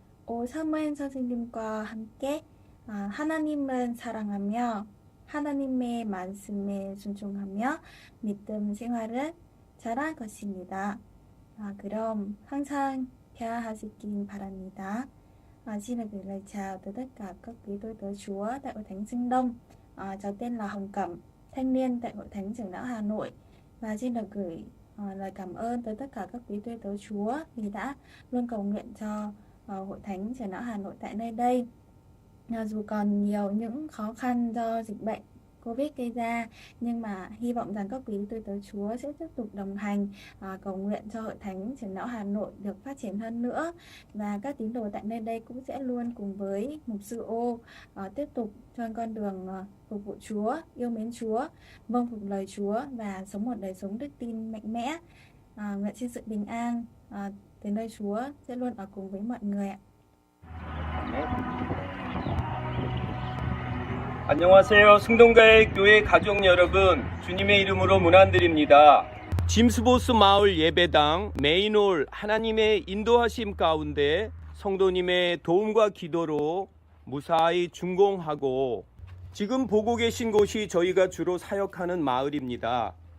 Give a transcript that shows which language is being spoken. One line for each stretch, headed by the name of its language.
Korean: 오사무엘 선생님과 함께 하나님을 사랑하며 하나님의 말씀에 순종하며 믿음 생활을 잘할 것입니다. 그럼 항상 평안하시길 바랍니다.
Vietnamese: Xin được gửi lời chào tới tất cả các quý tôi tớ Chúa tại Hội Thánh Dương Đông. Cháu tên là Hồng Cẩm, thanh niên tại Hội Thánh Trưởng Lão Hà Nội. Và xin được gửi lời cảm ơn tới tất cả các quý tôi tớ Chúa vì đã luôn cầu nguyện cho Hội Thánh Trưởng Lão Hà Nội tại nơi đây. Dù còn nhiều những khó khăn do dịch bệnh Covid gây ra, nhưng mà hy vọng rằng các quý tôi tớ Chúa sẽ tiếp tục đồng hành, cầu nguyện cho Hội Thánh Trưởng Lão Hà Nội được phát triển hơn nữa, và các tín đồ tại nơi đây cũng sẽ luôn cùng với mục sư Ô tiếp tục trên con đường phục vụ Chúa, yêu mến Chúa, vâng phục lời Chúa và sống một đời sống đức tin mạnh mẽ. Nguyện xin sự bình an từ nơi Chúa sẽ luôn ở cùng với mọi người ạ.
Korean: 안녕하세요. 승동가의 교회 가족 여러분, 주님의 이름으로 문안드립니다. 짐스보스 마을 예배당 메인홀 하나님의 인도하심 가운데 성도님의 도움과 기도로 무사히 준공하고 지금 보고 계신 곳이 저희가 주로 사역하는 마을입니다.